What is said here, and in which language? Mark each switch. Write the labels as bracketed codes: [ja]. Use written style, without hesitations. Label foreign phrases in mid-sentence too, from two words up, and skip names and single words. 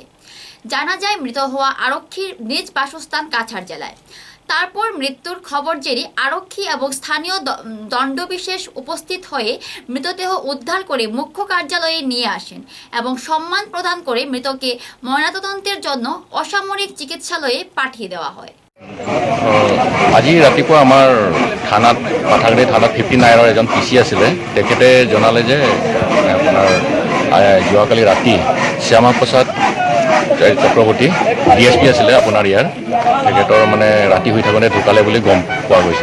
[bn] জানা যায় মৃত হওয়া আরক্ষীর নিজ বাসস্থান কাছাড় জেলায়। তারপর মৃত্যুর খবর জেনে আরক্ষী এবং স্থানীয় দণ্ডবিশেষ উপস্থিত হয়ে মৃতদেহ উদ্ধার করে মুখ্য কার্যালয়ে নিয়ে আসেন এবং সম্মান প্রদান করে মৃতকে ময়নাতদন্তের জন্য অসামৰিক চিকিৎসালয়ে পাঠিয়ে দেওয়া হয়। [as] আজি ৰাতিপুৱা আমাৰ থানাত, পাঠাগুৰি থানাত 59ৰ এজন পিচি আছিলে, তেখেতে জনালে যে আপোনাৰ যোৱাকালি ৰাতি শ্যামাপ্ৰসাদ চক্ৰৱৰ্তী ডিএছপি আছিলে আপোনাৰ ইয়াৰ, তেখেতৰ মানে ৰাতি শুই থাকোঁতে ঢুকালে বুলি গম পোৱা গৈছে।